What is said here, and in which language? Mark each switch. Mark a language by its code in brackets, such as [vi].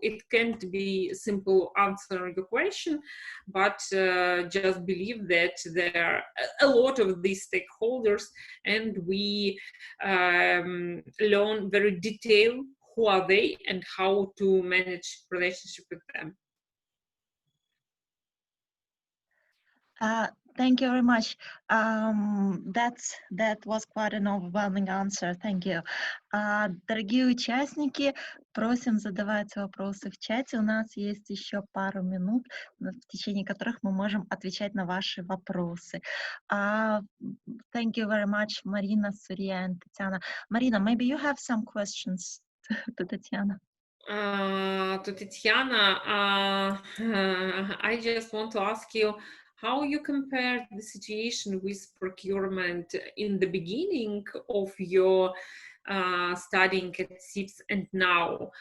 [en] It can't be simple answering the question, but just believe that there are a lot of these stakeholders, and we learn very detailed who are they and how to manage relationship with them. Thank you very much. That was quite an overwhelming answer. Thank you. [ru] Дорогие участники, просим задавать вопросы в чате. У нас есть еще пару минут, в течение которых мы можем отвечать на ваши вопросы. [en] Thank you very much, Marina, Surya, and Tatiana. Marina, maybe you have some questions to Tatiana. To Tatiana, I just want to ask you, how you compare the situation with procurement in the beginning of your studying at CIPS and now?